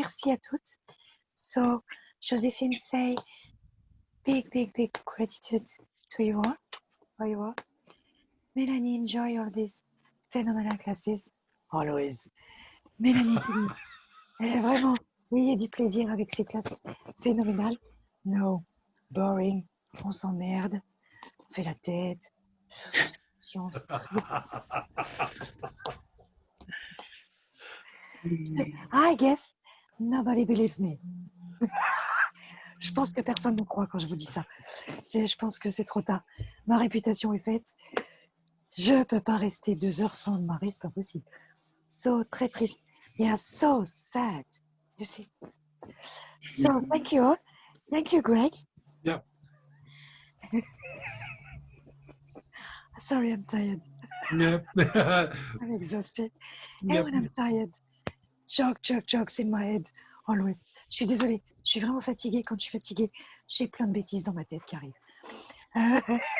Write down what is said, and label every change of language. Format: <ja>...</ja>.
<fr>Merci à toutes.</fr> <en>So, Joséphine say big gratitude to you all, for you all. Mélanie, enjoy all these phenomenal classes. Always.</en> <fr>Mélanie, vraiment, ayez du plaisir avec ces classes phénoménales.</fr> <en>No, boring,</en> <fr>on s'emmerde, on fait la tête.</fr> <en>Science, I guess nobody believes me.</en> <fr>Je pense que personne ne me croit quand je vous dis ça. Je pense que c'est trop tard. Ma réputation est faite. Je ne peux pas rester 2 heures sans me marier, c'est pas possible.</fr> <en>So,</en> <fr>très triste.</fr> <en>Yeah, so sad. You see. So, thank you all. Thank you, Greg. Yep. Sorry, I'm tired. Yep. I'm exhausted. And Yep. when I'm tired, jokes in my head, always.</en> <fr>Je suis désolée, je suis vraiment fatiguée. Quand je suis fatiguée, j'ai plein de bêtises dans ma tête qui arrivent.</fr>